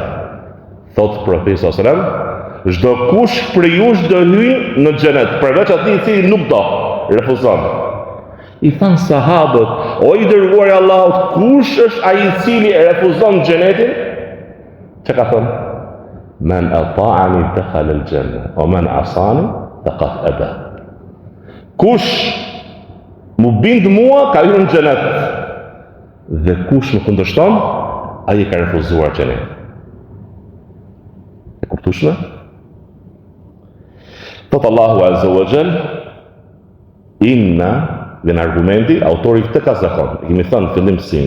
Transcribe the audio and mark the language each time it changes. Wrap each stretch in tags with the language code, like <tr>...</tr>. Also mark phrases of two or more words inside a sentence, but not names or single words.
<sq>Thot profeti</sq> <ar>صلى الله عليه وسلم,</ar> <sq>çdo kush prej jush do hyjë në xhenet, përveç atij i cili nuk do, refuzon. I thanë sahabët, o i dërguari i Allahut, kush është ai i cili e refuzon xhenetin? Çka ka thënë?</sq> <ar>من أطاعني دخل الجنة ومن عصاني فقد أبى.</ar> <sq>Kush mu bind mua ka hyrë në xhenet. Dhe kush më kundërshton, ai e ka refuzuar xhenetin. E kuptueshme? Thot Allahu</sq> <ar>عز وجل,</ar> <sq>inna, dhe në argumenti, autori këtë ka zakon, kemi thënë fillim mësimit.</sq>